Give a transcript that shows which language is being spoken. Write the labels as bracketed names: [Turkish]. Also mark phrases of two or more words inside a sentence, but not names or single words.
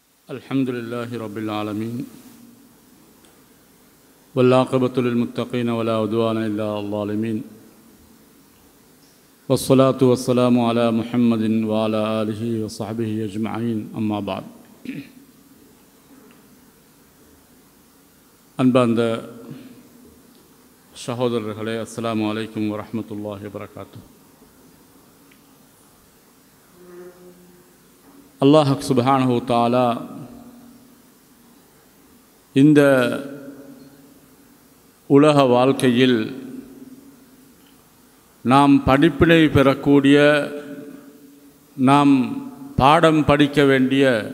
[Arabic] الحمد لله رب العالمين والعاقبة للمتقين ولا عدوان إلا على الظالمين والصلاة والسلام على محمد وعلى آله وصحبه أجمعين أما بعد [Tamil] அன்பார்ந்த சகோதரர்களே, [Arabic] السلام عليكم ورحمة الله وبركاته. الله سبحانه تعالى [Tamil] இந்த உலக வாழ்க்கையில் நாம் படிப்பினை பெறக்கூடிய, நாம் பாடம் படிக்க வேண்டிய